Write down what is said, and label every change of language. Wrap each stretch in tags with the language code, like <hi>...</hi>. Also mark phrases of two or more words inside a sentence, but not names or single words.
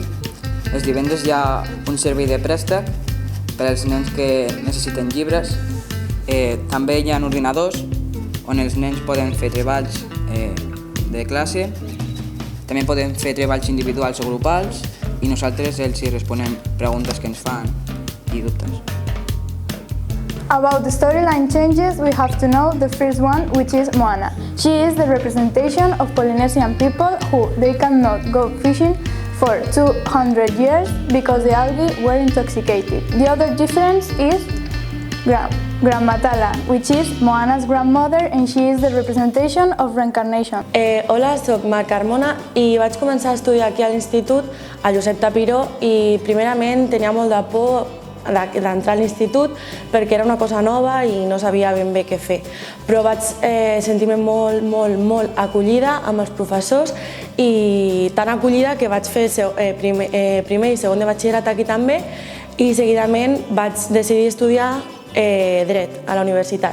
<ca>Els divendres hi ha un servei de préstec per als nens que necessiten llibres. També hi ha ordinadors on els nens poden fer treballs de classe. També poden fer treballs individuals o grupals i nosaltres els hi responem preguntes que ens fan i dubtes.</ca> <en>About the storyline changes, we have to know the first one, which is Moana. She is the representation of Polynesian people who they cannot go fishing for 200 years because the algae were intoxicated. The other difference is Grandmatala, which is Moana's grandmother, and she is the representation of reincarnation.</en> <ca>Hola, soc Mar Carmona i vaig començar a estudiar aquí a l'institut, a Josep Tapiró, i primerament tenia molt de por d'entrar a l'institut perquè era una cosa nova i no sabia ben bé què fer. Però vaig sentir-me molt acollida amb els professors i tan acollida que vaig fer primer i segon de batxillerat aquí també i seguidament vaig decidir estudiar dret a la universitat.</ca>